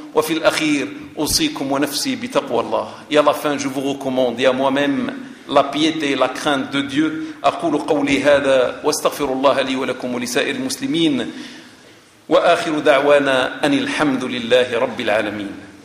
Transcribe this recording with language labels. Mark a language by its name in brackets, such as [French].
[Arabic] وفي الأخير أوصيكم ونفسي بتقوى الله. يا لفين [French] je vous recommande et à moi-même la piété, la crainte de Dieu. [Arabic] أقول قولي هذا واستغفر الله لي ولكم ولسائر المسلمين. وآخر دعوانا أن الحمد لله رب العالمين.